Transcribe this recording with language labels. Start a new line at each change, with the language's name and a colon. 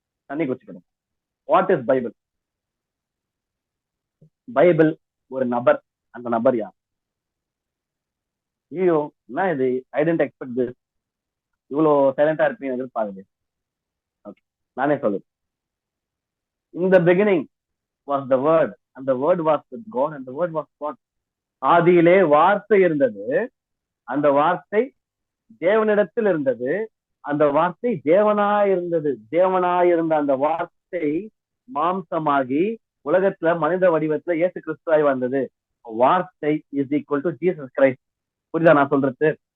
Tamil: தண்ணி குடிச்சுக்கணும்.
English: What is Bible?
Tamil: Bible ஒரு நபர். அந்த நபர் யார்? ஐயோ என்ன இது,
English: I didn't expect this,
Tamil: இவ்வளவு சைலண்டா இருப்பீங்க எதிர்பார்க்குது. ஓகே, நானே சொல்லுது.
English: In the beginning was the word and the word was with God and the word was God.
Tamil: ஆதியிலே வார்த்தை இருந்தது, அந்த வார்த்தை தேவனிடத்தில் இருந்தது, அந்த வார்த்தை தேவனாயிருந்தது. தேவனாயிருந்த அந்த வார்த்தை மாம்சமாகி உலகத்துல மனித வடிவத்துல இயேசு கிறிஸ்துவாய் வந்தது. வார்த்தை
English: Is equal to Jesus Christ.
Tamil: புரியுதா நான் சொல்றது?